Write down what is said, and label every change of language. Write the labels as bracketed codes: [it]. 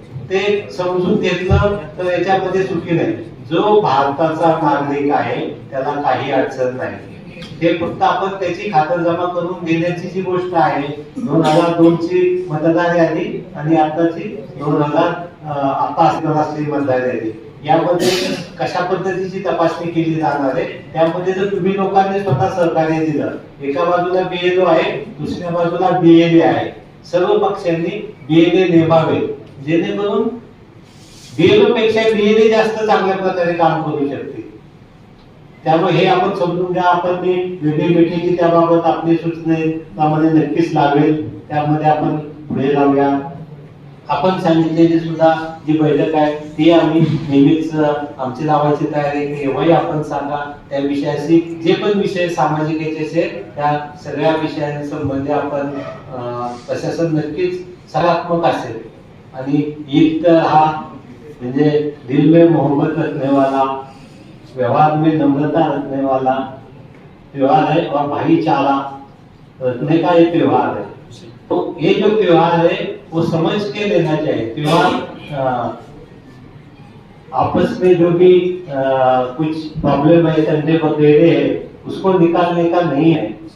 [mr] ते समजून घेतलं तर याच्यामध्ये चुकी नाही. जो भारताचा नागरिक आहे त्याला काही अडचण नाही. ते फक्त आपण त्याची खातरजमा करून घेण्याची जी गोष्ट आहे, 2002 ची मतदार यादी आणि आताची 2000 आता असलेली मतदार यादी, यामध्ये कशा पद्धतीची तपासणी केली जाणार आहे. त्यामध्ये जर तुम्ही लोकांनी स्वतः सहकार्य दिलं, एका बाजूला BLO आहे, दुसऱ्या बाजूला BLA आहे, सर्व पक्षांनी BLA नेमावे, जेणेकरून BLO पेक्षा BLA जास्त चांगल्या प्रकारे काम करू शकते. त्यामुळे हे आपण समजून घ्या. आपण वेगळी मिटिंग त्याबाबत आपली सूचनेप्रमाणे नक्कीच लागेल, त्यामध्ये आपण पुढे जाऊया. आपण सांगितलेली सुद्धा जी बैठक आहे ती आम्ही नेहमीच आमची लावायची तयारी आहे. केव्हाही आपण सांगा त्या विषयाशी, जे पण विषय सामाजिकतेचे त्या सगळ्या विषयांसंबंधी आपण प्रशासन नक्कीच सकारात्मक असेल. आणि ईद तर हा म्हणजे [hi] दिल में मोहब्बत रखने वाला, व्यवहार में नम्रता रखने वाला त्योहार है और भाईचारा रखने का ये त्योहार है. तो ये जो त्योहार है वो समझ के लेना चाहिए. त्योहार आपस में जो भी कुछ प्रॉब्लम है, तंटे वगैरह है, उसको निकालने का नहीं है.